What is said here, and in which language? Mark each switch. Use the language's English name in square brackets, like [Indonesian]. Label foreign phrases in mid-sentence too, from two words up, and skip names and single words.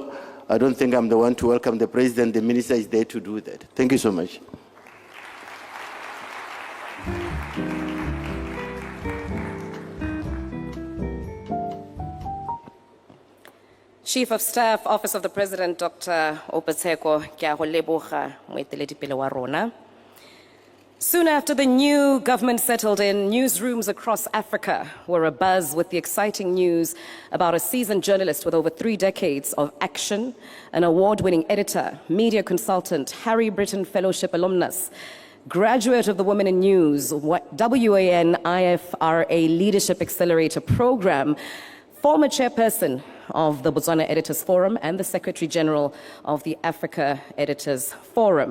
[English] I don't think I'm the one to welcome the president. The minister is there to do that. Thank you so much. Chief of Staff, Office of the President, Dr. [Tswana] Opetseko, ke a go leboga moeteledipele wa rona. [English] Soon after the new government settled in, newsrooms across Africa were abuzz with the exciting news about a seasoned journalist with over 3 decades of action, an award-winning editor, media consultant, Harry Britton Fellowship alumnus, graduate of the Women in News, WAN IFRA Leadership Accelerator Program, former chairperson of the Botswana Editors Forum and the Secretary General of the Africa Editors Forum.